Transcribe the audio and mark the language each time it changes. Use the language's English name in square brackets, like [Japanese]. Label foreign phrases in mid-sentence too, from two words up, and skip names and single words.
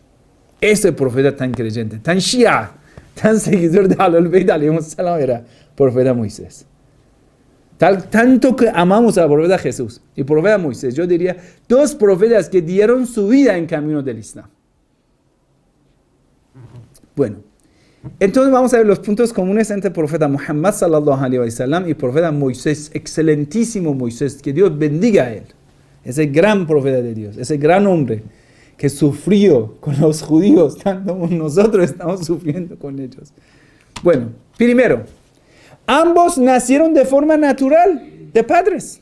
[Spanish] Ese profeta tan creyente, tan shia, tan seguidor de [Arabic] أهل البيت عليه السلام [Spanish] era profeta Moisés. Tanto que amamos al profeta Jesús y profeta Moisés. Yo diría, dos profetas que dieron su vida en camino del Islam. Bueno, entonces vamos a ver los puntos comunes entre el profeta Muhammad [Arabic] صلى الله عليه وسلم [Spanish] y el profeta Moisés, excelentísimo Moisés, que Dios bendiga a él. Ese gran profeta de Dios, ese gran hombre que sufrió con los judíos, tanto como nosotros estamos sufriendo con ellos. Bueno, primero, ambos nacieron de forma natural, de padres.